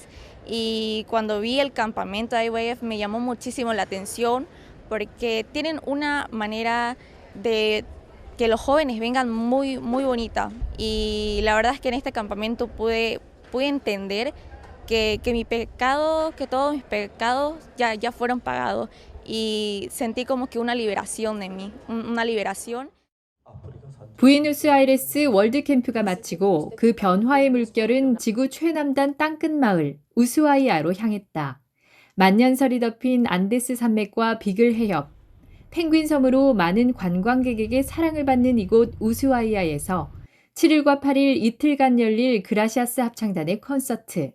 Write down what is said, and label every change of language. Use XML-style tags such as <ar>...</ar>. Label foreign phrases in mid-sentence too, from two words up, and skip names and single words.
<es>Y cuando vi el campamento de IYF me llamó muchísimo la atención porque tienen una manera de que los jóvenes vengan muy bonita. Y la verdad es que en este campamento pude entender que mi pecado, que todos mis pecados ya fueron pagados y sentí como que una liberación de mí, una liberación.</es> <ko>부에노스아이레스 월드캠프가 마치고 그 변화의 물결은 지구 최남단 땅끝 마을 우스와이아로 향했다. 만년설이 덮인 안데스 산맥과 비글 해협, 펭귄 섬으로 많은 관광객에게 사랑을 받는 이곳 우스와이아에서 7일과 8일 이틀간 열릴 그라시아스 합창단의 콘서트.</ko>